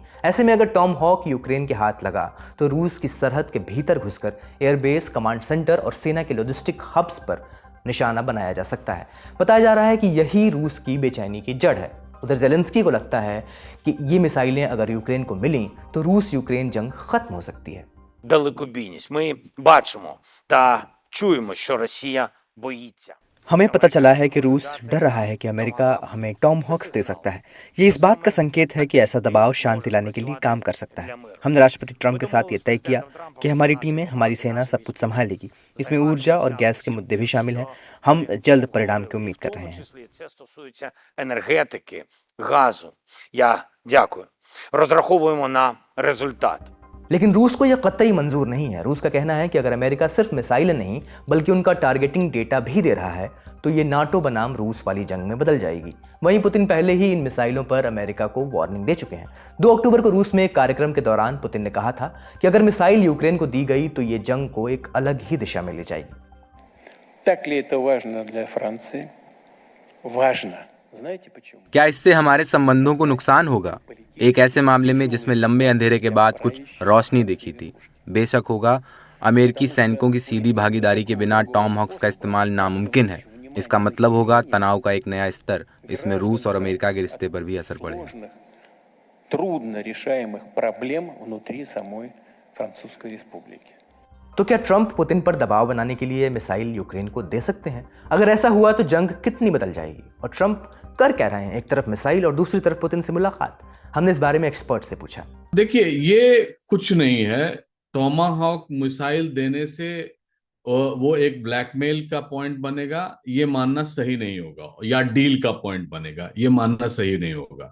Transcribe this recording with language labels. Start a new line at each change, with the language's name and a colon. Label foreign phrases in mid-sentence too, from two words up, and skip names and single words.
Hindi: ऐसे में अगर टॉमहॉक यूक्रेन के हाथ लगा तो रूस की सरहद के भीतर घुसकर एयरबेस, कमांड सेंटर और सेना के
English: logistic hubs
Hindi: पर निशाना बनाया जा सकता है। बताया जा रहा है कि यही रूस की बेचैनी की जड़ है। उधर ज़ेलेंस्की को लगता है कि ये मिसाइलें अगर यूक्रेन को मिलीं तो रूस यूक्रेन जंग खत्म हो सकती है।
Ukrainian: Далекобійність. Ми бачимо та чуємо, що Росія боїться.
Hindi: हमें पता चला है कि रूस डर रहा है कि अमेरिका हमें टॉमहॉक्स दे सकता है। ये इस बात का संकेत है कि ऐसा दबाव शांति लाने के लिए काम कर सकता है। हमने राष्ट्रपति ट्रंप के साथ ये तय किया कि हमारी टीमें, हमारी सेना सब कुछ संभालेगी। इसमें ऊर्जा और गैस के मुद्दे भी शामिल हैं। हम जल्द परिणाम की उम्मीद कर रहे हैं।
Ukrainian: Це стосується енергетики, газу. Я дякую. Розраховуємо на результат.
Hindi: लेकिन रूस को यह कतई मंजूर नहीं है। रूस का कहना है कि अगर अमेरिका सिर्फ मिसाइल नहीं बल्कि उनका
English: targeting data
Hindi: भी दे रहा है तो ये नाटो बनाम रूस वाली जंग में बदल जाएगी। वहीं पुतिन पहले ही इन मिसाइलों पर अमेरिका को वार्निंग दे चुके हैं। 2 अक्टूबर को रूस में एक कार्यक्रम के दौरान पुतिन ने कहा था कि अगर मिसाइल यूक्रेन को दी गई तो ये जंग को एक अलग ही दिशा में ले जाएगी।
Russian: Так ли это важно для Франции? Важно. Знаете почему?
Hindi: क्या इससे हमारे संबंधों को नुकसान होगा? एक ऐसे मामले में जिसमें लंबे अंधेरे के बाद कुछ रोशनी दिखी थी। बेशक होगा। अमेरिकी सैनिकों की सीधी भागीदारी के बिना टॉमहॉक्स का इस्तेमाल नामुमकिन है। इसका मतलब होगा तनाव का एक नया स्तर। इसमें रूस और अमेरिका के रिश्ते पर भी असर पड़ेगा।
Russian: Трудно решаемых проблем внутри самой Французской Республики.
Hindi: तो क्या ट्रंप पुतिन पर दबाव बनाने के लिए मिसाइल यूक्रेन को दे सकते हैं? अगर ऐसा हुआ तो जंग कितनी बदल जाएगी? और ट्रंप कर क्या रहे हैं? एक तरफ मिसाइल और दूसरी तरफ पुतिन से मुलाकात। हमने इस बारे में एक्सपर्ट से पूछा। देखिए, ये कुछ नहीं है। टॉमाहॉक मिसाइल देने से वो एक ब्लैकमेल का पॉइंट बनेगा, ये मानना सही नहीं होगा, या डील का पॉइंट बनेगा, ये मानना सही नहीं होगा।